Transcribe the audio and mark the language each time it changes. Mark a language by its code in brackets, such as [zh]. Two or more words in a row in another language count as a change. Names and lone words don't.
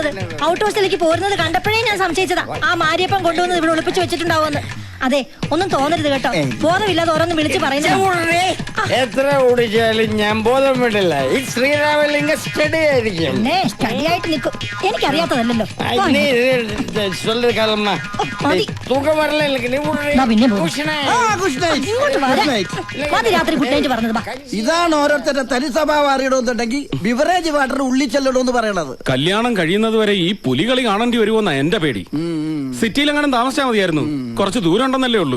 [ml] ഔട്ട് ഹൗസിലേക്ക് പോരുന്നത് കണ്ടപ്പോഴേ ഞാൻ സംശയിച്ചതാ ആ മാരിയപ്പം കൊണ്ടുവന്ന് ഇവിടെ ഒളിപ്പിച്ചു വെച്ചിട്ടുണ്ടാവുമെന്ന്. അതെ ഒന്നും തോന്നരുത് കേട്ടോ ബോധമില്ലാതെ ഓരോന്ന് വിളിച്ചു പറയുന്നത് എത്ര ഓടിച്ചാലും ഞാൻ ബോധം വിടില്ല ഈ ശ്രീരാമലിംഗ സ്റ്റഡി ആയിരിക്കും സ്റ്റഡിയായിട്ട് നിൽക്കും എനിക്കറിയാത്തതല്ലോ [ta] சொல்லு காலம்மா தூக்கம் வரல எனக்கு நீ [ml] രാത്രി കുട്ടേറ്റ് പറഞ്ഞത് ഇതാണ് ഓരോരുത്തരുടെ തനി സ്വഭാവം അറിയണമെന്നുണ്ടെങ്കിൽ [en] beverage water [ml] ഉള്ളിൽ ചെല്ലണമെന്ന് പറയണത്. കല്യാണം കഴിയുന്നത് വരെ ഈ പുലികളി കാണേണ്ടി വരുമെന്നാ എന്റെ പേടി. സിറ്റിയിലെങ്ങനെ താമസിച്ചാൽ മതിയായിരുന്നു, കുറച്ച് ദൂരം ഉണ്ടെന്നല്ലേ ഉള്ളൂ.